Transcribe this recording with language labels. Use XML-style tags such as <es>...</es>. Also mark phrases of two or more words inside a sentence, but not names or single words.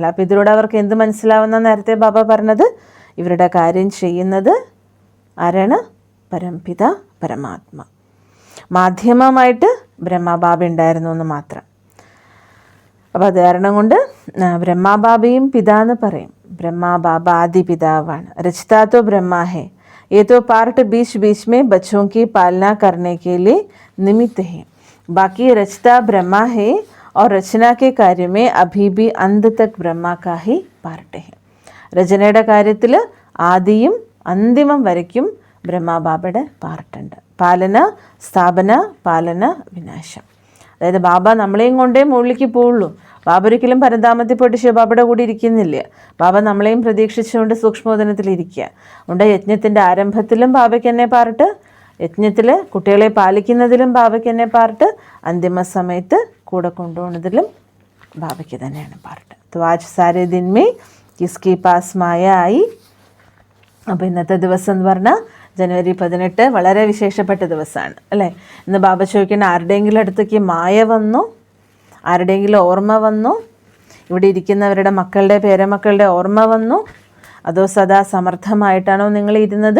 <ml>അപ്പം ഇതിലൂടെ അവർക്ക് എന്ത് മനസ്സിലാവുന്ന, നേരത്തെ ബാബ പറഞ്ഞത്, ഇവരുടെ കാര്യം ചെയ്യുന്നത് ആരാണ്? പരംപിത പരമാത്മ. മാധ്യമമായിട്ട് ബ്രഹ്മബാബ ഉണ്ടായിരുന്നു എന്ന് മാത്രം. അപ്പോൾ അത് കാരണം കൊണ്ട് ബ്രഹ്മബാബയും പിതാന്ന് പറയും. ബ്രഹ്മബാബ ആദി പിതാവാണ്.</ml> <hi>രചിതാ तो ब्रह्मा है, ये तो पार्ट बीच बीच में बच्चों की पालना करने के लिए निमित्त है. बाकी रचता ब्रह्मा है और रचना के कार्य में अभी भी अंत तक ब्रह्मा का ही पार्ट है.</hi> <ml>രചനയുടെ കാര്യത്തിൽ ആദിയും അന്തിമം വരയ്ക്കും ബ്രഹ്മബാബയുടെ പാർട്ടുണ്ട്. പാലന, സ്ഥാപന, പാലന, വിനാശം. അതായത് ബാബ നമ്മളെയും കൊണ്ടേ മുകളിലേക്ക് പോവുള്ളൂ. ബാബ ഒരിക്കലും പരന്താമത്തിൽ പോയിട്ട് ശിവബാബയുടെ കൂടി ഇരിക്കുന്നില്ല. ബാബ നമ്മളെയും പ്രതീക്ഷിച്ചുകൊണ്ട് സൂക്ഷ്മോദനത്തിലിരിക്കുക. അതുകൊണ്ട് യജ്ഞത്തിൻ്റെ ആരംഭത്തിലും ബാബയ്ക്ക് തന്നെ പാർട്ട്, യജ്ഞത്തിൽ കുട്ടികളെ പാലിക്കുന്നതിലും ബാബയ്ക്ക് തന്നെ പാർട്ട്, അന്തിമ സമയത്ത് കൂടെ കൊണ്ടുപോകുന്നതിലും ബാബയ്ക്ക് തന്നെയാണ് പാർട്ട്.</ml> <hi>तो आज सारे दिन में किसके पास माया आई.</hi> <ml>അപ്പോൾ ഇന്നത്തെ ദിവസം എന്ന് പറഞ്ഞാൽ ജനുവരി 18 വളരെ വിശേഷപ്പെട്ട ദിവസമാണ് അല്ലേ. ഇന്ന് ബാബ ചോദിക്കുന്ന, ആരുടെയെങ്കിലും അടുത്തേക്ക് മായ വന്നു, ആരുടെയെങ്കിലും ഓർമ്മ വന്നു, ഇവിടെ ഇരിക്കുന്നവരുടെ മക്കളുടെ പേരമക്കളുടെ ഓർമ്മ വന്നു, അതോ സദാ സമർത്ഥമായിട്ടാണോ നിങ്ങൾ ഇരുന്നത്?</ml>